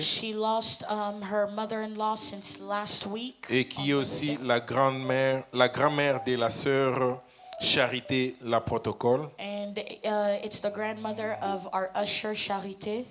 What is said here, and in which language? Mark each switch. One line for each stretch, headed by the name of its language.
English: She lost her mother-in-law since last week.
French: Et qui est aussi la grand-mère de la sœur Charité La Protocole.
English: And it's the grandmother of our usher Charité.